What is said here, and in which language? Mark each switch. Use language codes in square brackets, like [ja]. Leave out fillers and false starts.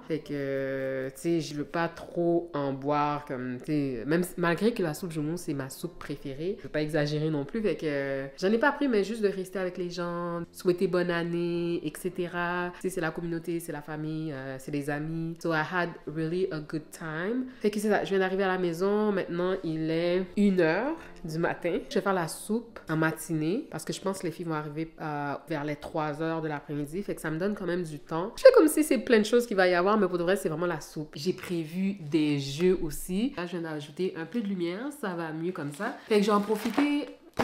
[fr] Fait que, tu sais, je veux pas trop en boire comme, tu sais, même malgré que la soupe joumou, c'est ma soupe préférée. Je veux pas exagérer non plus. Fait que, j'en ai pas pris, mais juste de rester avec les gens, souhaiter bonne année, etc. Tu sais, c'est la communauté, c'est la famille, c'est les amis. [en] So I had really a good time. [fr] Fait que c'est ça, je viens d'arriver à la maison. Maintenant, il est 1h du matin. Je vais faire la soupe en matinée parce que je pense que les filles vont arriver vers les 3h de l'après-midi. Fait que ça me donne quand même du temps. Je fais comme si c'est plein de choses qu'il va y avoir, mais pour de vrai, c'est vraiment la soupe. J'ai prévu des jeux aussi. Là, je viens d'ajouter un peu de lumière. Ça va mieux comme ça. Fait que je vais en profiter pour